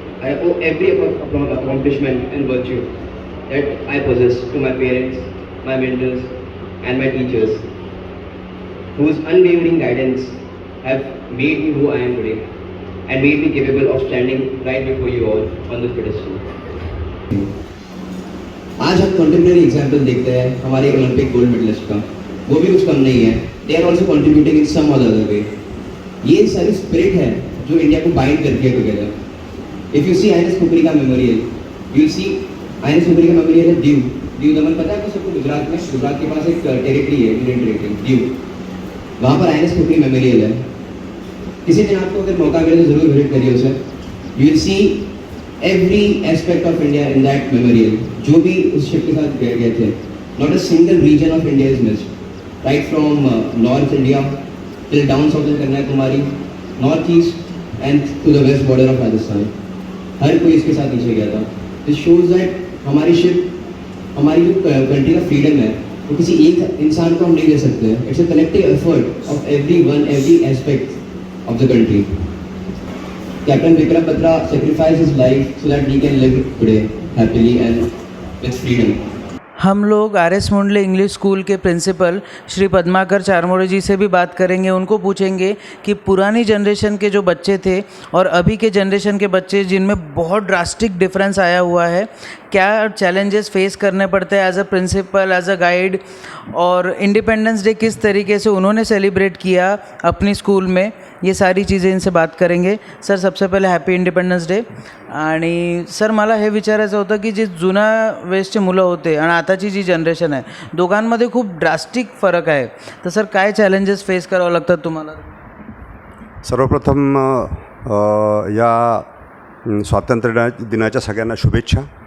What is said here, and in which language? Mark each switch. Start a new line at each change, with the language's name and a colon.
English: I owe every accomplishment and virtue that I possess to my parents, my mentors and my teachers, whose unwavering guidance have made me who I am today and made me capable of standing right before you all on this pedestal.
Hindi: आज हम contemporary example देखते हैं हमारे Olympic gold medallist का, वो भी कुछ कम नहीं है।
English: They are also contributing in some other way.
Hindi: ये सारी स्पिरिट है जो इंडिया को बाइंड करती है
English: Together. If you see INS Khukri का memorial, you see INS Khukri का memorial है दीव दमन।
Hindi: पता है आपको सबको? गुजरात में, गुजरात के पास एक टेरिटरी है, यूनियन टेरिटरी दीव, वहाँ पर आईएनएस खुपरी मेमोरियल है। किसी दिन आपको अगर मौका मिले तो जरूर विजिट करिए उसे।
English: you will see every aspect of India in that memorial,
Hindi: जो भी उस शिप के साथ गए थे।
English: Not a single region of India is missed, right from North India till down southern Kanyakumari, North East and to the west border of Rajasthan।
Hindi: हर कोई इसके साथ नीचे गया था।
English: This shows that
Hindi: हमारी शिप, हमारी जो कंट्री का फ्रीडम है वो किसी एक इंसान को हम नहीं दे सकते हैं।
English: It's a collective effort of everyone, every aspect of the country। Captain Vikram Batra sacrificed his life so that we can live today happily and with freedom.
Hindi: हम लोग आर.एस. मुंडले इंग्लिश स्कूल के प्रिंसिपल श्री पद्माकर चारमोड़े जी से भी बात करेंगे। उनको पूछेंगे कि पुरानी जनरेशन के जो बच्चे थे और अभी के जनरेशन के बच्चे जिनमें बहुत ड्रास्टिक डिफरेंस आया हुआ है, क्या चैलेंजेस फेस करने पड़ते हैं as a principal, as a guide, और इंडिपेंडेंस डे किस तरीके से उन्होंने सेलिब्रेट किया अपनी स्कूल में, ये सारी चीज़ें इनसे बात करेंगे।
Marathi: सर, सबसे पहिले हॅपी इंडिपेंडन्स डे। आणि सर, मला हे विचारायचं होतं की जे जुना वेळेसचे मुलं होते आणि आताची जी जनरेशन आहे, दोघांमध्ये खूप ड्रास्टिक फरक आहे, तर सर काय चॅलेंजेस फेस करावं लागतात तुम्हाला? सर्वप्रथम या स्वातंत्र्य दिनाच्या सगळ्यांना शुभेच्छा।